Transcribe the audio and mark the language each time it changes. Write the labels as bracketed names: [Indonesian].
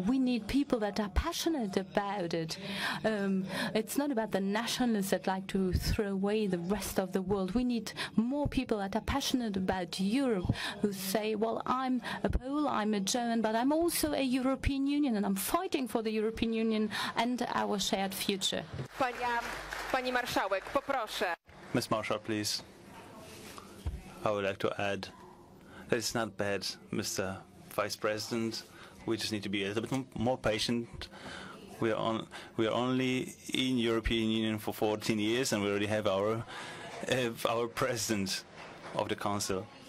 [English] We need people that are passionate about it. It's not about the nationalists that like to throw away the rest of the world. We need more people that are passionate about Europe, who say, well, I'm a Pole, I'm a German, but I'm also a European Union, and I'm fighting for the European Union and our shared future. [Polish] Pani marszałek, poproszę. [English] Ms. Marshall, please. I would like to add that it's not bad, Mr. Vice President. We just need to be a little bit more patient. We are only in European Union for 14 years, and we already have our president of the Council.